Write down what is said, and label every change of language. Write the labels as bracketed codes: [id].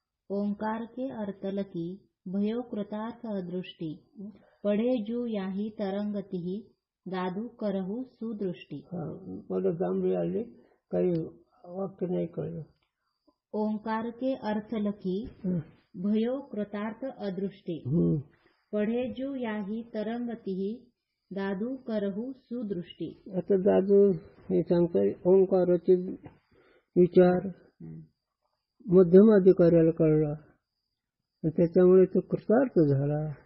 [hi] ओंकार के अर्तल की भयो कृतार्थ अदृष्टि, पढ़े जो याही तरंगति दादू करहू सुदृष्टी. [mr] मला जांभळी आली, काही वाक्य नाही कळलं. [hi] ओंकार के अर्थ लखी भयो कृतार्थ अदृष्टी. पढे जो याही तरंगती दादू करहू सुदृष्टी. [mr] आता दादू हे सांगतोय ओंकाराचे विचार मध्यमाधिकाऱ्याला कळला, त्याच्यामुळे तो कृतार्थ झाला.